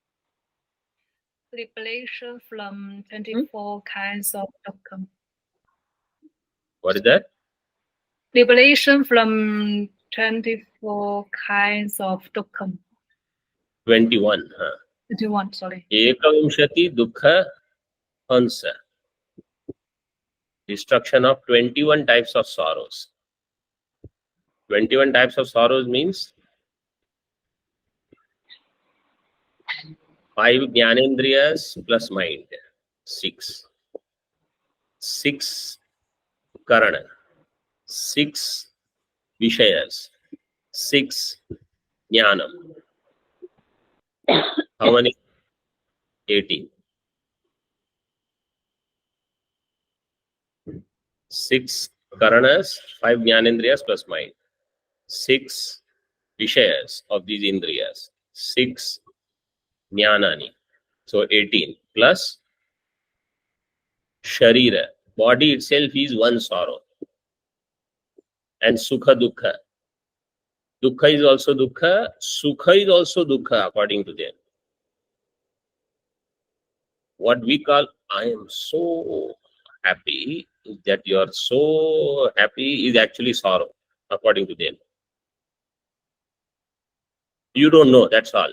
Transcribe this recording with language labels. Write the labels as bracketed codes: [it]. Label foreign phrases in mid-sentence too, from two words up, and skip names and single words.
[en] Liberation from 24 kinds of dukkha. What is that? Liberation from 24 kinds of dukkha. 21. 21, sorry. [sa] Ekavimshati dukkha hansa. [en] Destruction of 21 types of sorrows. 21 types of sorrows means 5 jnanendriyas plus mind. 6. 6 karana. 6 vishayas. 6 jnanam. How many? 18. 6 karanas, 5 jnanendriyas plus mind. 6 vishayas of these indriyas. 6 jnanani. So 18 plus sharira. Body itself is one sorrow. And [sa] sukha dukkha. [en] Dukkha is also dukkha. Sukha is also dukkha according to them. What we call I am so happy, that you are so happy is actually sorrow according to them. You don't know, that's all.